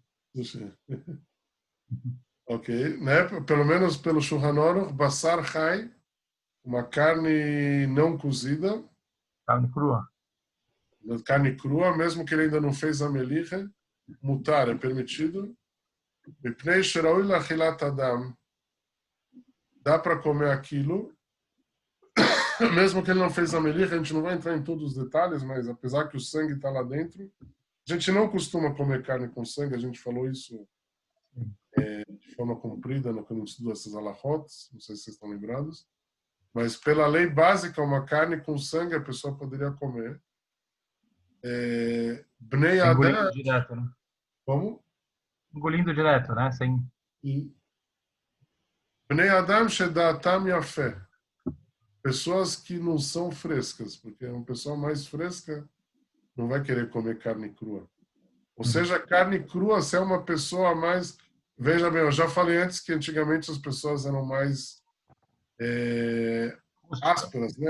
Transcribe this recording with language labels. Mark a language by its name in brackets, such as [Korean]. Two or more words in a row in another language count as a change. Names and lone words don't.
[Portuguese] Sushi. Ok. Né? Pelo menos pelo Shulchan Aruch, [Hebrew] בשר חי, [Portuguese] uma carne não cozida. Carne crua. Carne crua, mesmo que ele ainda não fez a melicha, mutar é permitido. [Hebrew] מפני שראוי לאכילת אדם. [Portuguese] Dá para comer aquilo, mesmo que ele não fez a melicha, a gente não vai entrar em todos os detalhes, mas apesar que o sangue está lá dentro, a gente não costuma comer carne com sangue, a gente falou isso de forma comprida quando a gente estudou essas alahot, não sei se vocês estão lembrados, mas pela lei básica, uma carne com sangue a pessoa poderia comer. [Hebrew] בני אדם... [Portuguese] Engolindo direto, né? Como? Engolindo direto, né? Sem... [Hebrew] בני אדם שדעתם יפה. [Portuguese] Pessoas que não são frescas, porque uma pessoa mais fresca não vai querer comer carne crua. Ou seja, carne crua, se é uma pessoa mais... Veja bem, eu já falei antes que antigamente as pessoas eram mais ásperas, né?